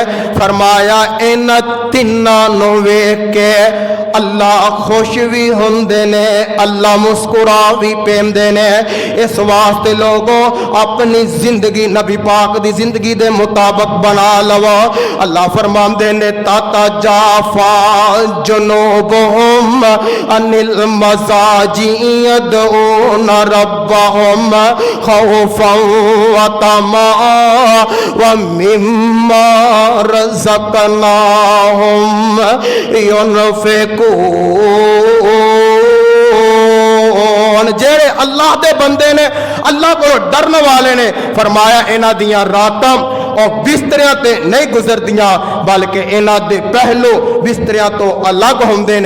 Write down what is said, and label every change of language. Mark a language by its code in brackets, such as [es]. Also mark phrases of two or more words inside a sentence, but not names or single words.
[pa] فرمایا اینہاں تناں نوں ویکھ کے اللہ خوش بھی ہوندے نے، اللہ مسکرا بھی پیندے نے. اس واسطے لوگوں اپنی زندگی نبی پاک دی زندگی دے مطابق بنا لوو. اللہ فرماندے نے [ar] تتجافى جنوبهم عن المضاجع يدعون ربهم خوفا وطمعا ومما رزقناهم ينفقون. [pa] جیڑے اللہ دے بندے نے، اللہ کو ڈرنے والے نے، فرمایا اینہاں دیاں راتاں اور بستریاں تے نہیں گزردیاں بلکہ اینہاں دے پہلو بستریاں توں الگ ہوندے نے.